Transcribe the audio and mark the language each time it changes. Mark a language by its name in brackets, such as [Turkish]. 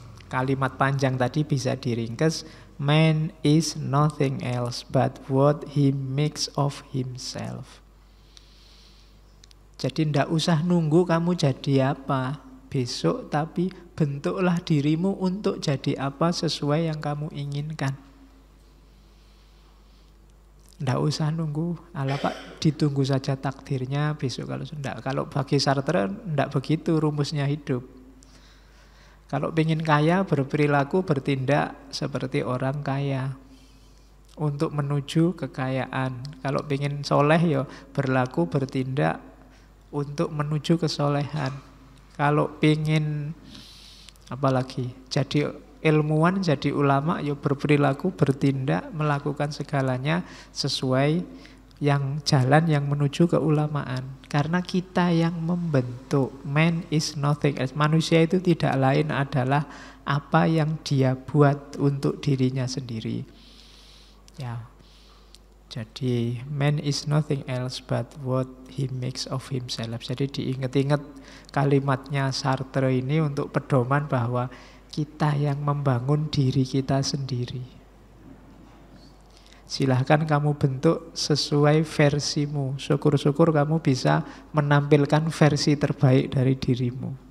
[Indonesian] Kalimat panjang tadi bisa diringkas, [English] man is nothing else but what he makes of himself. [Indonesian] Jadi ndak usah nunggu kamu jadi apa besok, tapi bentuklah dirimu untuk jadi apa sesuai yang kamu inginkan. Ndak usah nunggu, ala Pak ditunggu saja takdirnya besok kalau enggak. Kalau bagi Sartre ndak begitu rumusnya hidup. Kalau ingin kaya berperilaku bertindak seperti orang kaya untuk menuju kekayaan. Kalau ingin soleh ya berlaku bertindak untuk menuju kesolehan. Kalau pingin apalagi jadi ilmuwan, jadi ulama, ya berperilaku, bertindak, melakukan segalanya sesuai yang jalan yang menuju keulamaan. Karena kita yang membentuk. [English] Man is nothing else. [Indonesian] Manusia itu tidak lain adalah apa yang dia buat untuk dirinya sendiri. Ya. Jadi [English] man is nothing else but what he makes of himself. [Indonesian] Jadi diingat-ingat kalimatnya Sartre ini untuk pedoman bahwa kita yang membangun diri kita sendiri. Silahkan kamu bentuk sesuai versimu. Syukur-syukur kamu bisa menampilkan versi terbaik dari dirimu.